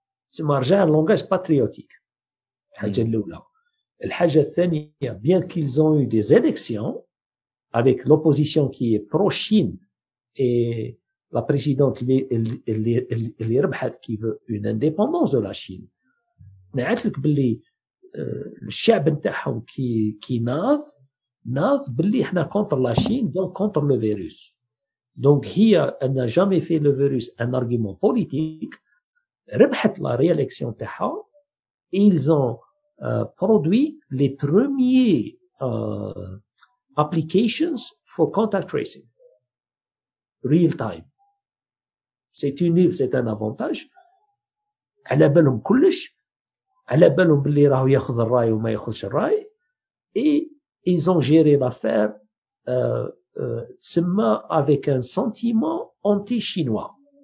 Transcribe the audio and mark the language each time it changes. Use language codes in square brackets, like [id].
[fr] C'est un langage patriotique. [ar] الحاجة الأولى. الحاجة الثانية, [fr] bien qu'ils ont eu des élections, avec l'opposition qui est pro-Chine et la présidente [ar] اللي ربحت [fr] qui veut une indépendance de la Chine. [ar] نعرف لك باللي الشعب نتاعهم كي ناض باللي احنا [fr] contre la Chine donc contre le virus. Donc هي elle n'a jamais fait le virus un argument politique. ربحت la réélection تاعها et ils ont produit les premiers applications [en] for contact tracing real time. [fr] C'est une île, c'est un avantage. [ar] على بالهم كلش، على بالهم باللي راهو ياخذ الراي وما ياخذش الراي. [fr] Et ils ont géré l'affaire تسمى avec un sentiment anti-chinois.